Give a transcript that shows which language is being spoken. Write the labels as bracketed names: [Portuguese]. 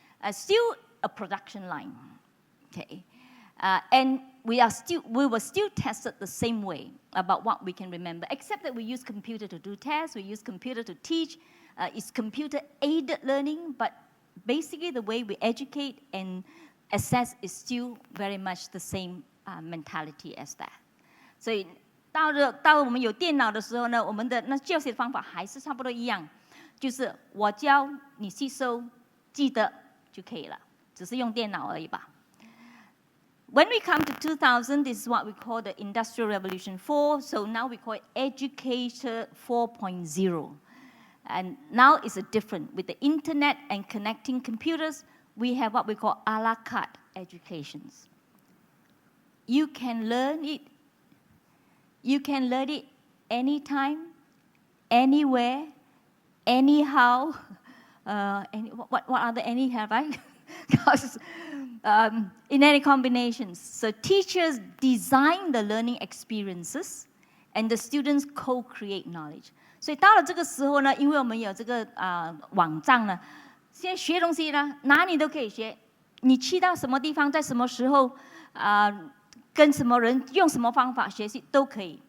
[English] Still a production line, okay, and we were still tested the same way about what we can remember, except that we use computer to do tests, we use computer to teach. It's computer-aided learning, but basically the way we educate and assess is still very much the same mentality as that. [Chinese] 所以到我们有电脑的时候呢，我们的那教学方法还是差不多一样，就是我教你吸收，记得就可以了，只是用电脑而已吧。 [English] When we come to 2000, this is what we call the Industrial Revolution 4. So now we call it Educator 4.0. And now it's a different. With the internet and connecting computers, we have what we call a la carte educations. You can learn it. You can learn it anytime, anywhere, anyhow. What are the anyhow, right? Because in any combinations. So teachers design the learning experiences, and the students co-create knowledge. [Chinese] 所以到了这个时候呢，因为我们有这个网站呢，现在学东西呢，哪里都可以学。你去到什么地方，在什么时候，跟什么人，用什么方法学习都可以。